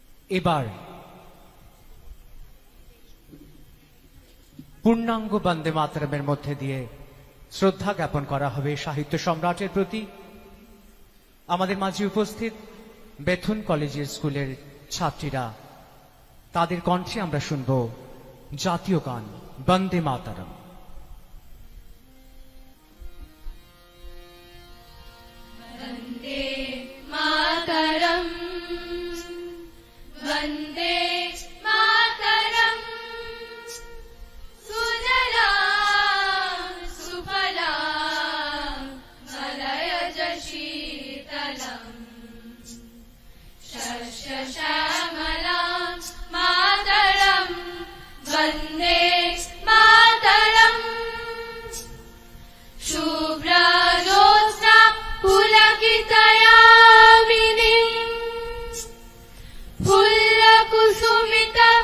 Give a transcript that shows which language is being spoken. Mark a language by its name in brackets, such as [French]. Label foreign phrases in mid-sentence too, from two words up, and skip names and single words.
[Bangla] এবার পূর্ণাঙ্গ বন্দে মাতরমের মধ্যে দিয়ে শ্রদ্ধা জ্ঞাপন করা হবে সাহিত্য সম্রাটের প্রতি। আমাদের মাঝে উপস্থিত বেথুন কলেজিয়েট স্কুলের ছাত্রীরা, তাদের কণ্ঠে আমরা শুনব জাতীয় গান বন্দে মাতরম। [Sanskrit] वन्दे मातरम् वन्दे मातरम् सुजलां सुफलां मलयज शीतलम् शस्यश्यामलां मातरम् वन्दे मातरम् शुभ्रजोत्स्ना पुलकितयामिनीं फुल्लकुसुमित